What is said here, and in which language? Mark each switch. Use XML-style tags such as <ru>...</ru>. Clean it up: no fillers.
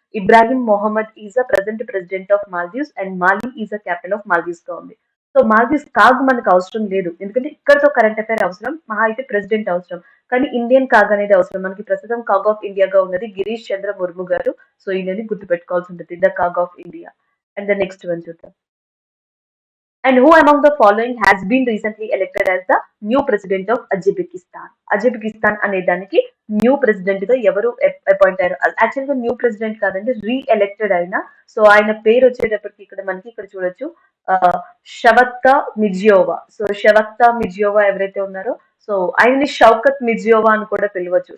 <en>Ibrahim Mohamed is the present president of Maldives and Male is the capital of Maldives</en> <te>గా ఉంది. So Maldives CAG మనకు అవసరం లేదు, ఎందుకంటే ఇక్కడతో కరెంట్ అఫైర్ అవసరం, మహా అయితే ప్రెసిడెంట్ అవసరం. కానీ ఇండియన్ కాగ్ అనేది అవసరం. మనకి ప్రస్తుతం కాగ్ ఆఫ్ ఇండియాగా ఉన్నది గిరీష్ చంద్ర ముర్ము గారు. సో ఈయనని గుర్తుపెట్టుకోవాల్సి ఉంటుంది, the CAG of India.</te> <en>and the next one</en> <te>చూద్దాం.</te> <en>And who among the following has been recently elected as the new president of Uzbekistan?</en> <te>అజబెకిస్తాన్ అనే దానికి న్యూ ప్రెసిడెంట్ గా ఎవరు అపాయింట్ అయ్యారు? యాక్చువల్ గా న్యూ ప్రెసిడెంట్ కాదండి, రీఎలెక్టెడ్ అయిన. సో ఆయన పేరు వచ్చేటప్పటికి ఇక్కడ మనకి ఇక్కడ చూడొచ్చు, షవత్తా మిర్జియోవా. సో షవత్తా మిర్జియోవా ఎవరైతే ఉన్నారో, సో ఆయన్ని షౌకత్ మిర్జియోవా అని కూడా పిలవచ్చు.</te>